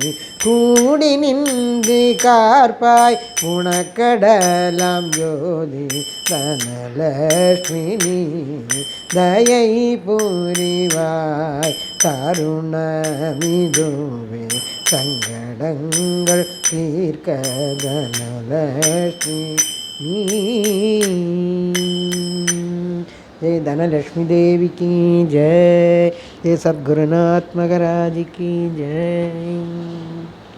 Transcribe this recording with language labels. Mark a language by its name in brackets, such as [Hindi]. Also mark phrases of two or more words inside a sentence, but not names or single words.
[Tamil] கூடி நின்று கார்பாய் குணக்கடலாம் ஜோதி. தனலக்ஷ்மி நீ தயை புரிவாய். கருணமிதுவே சங்கடங்கள் தீர்க்க தனலக்ஷ்மி நீ. [Hindi] जय धनलक्ष्मी देवी की जय. जय सद्गुरुनाथ महाराज की जय.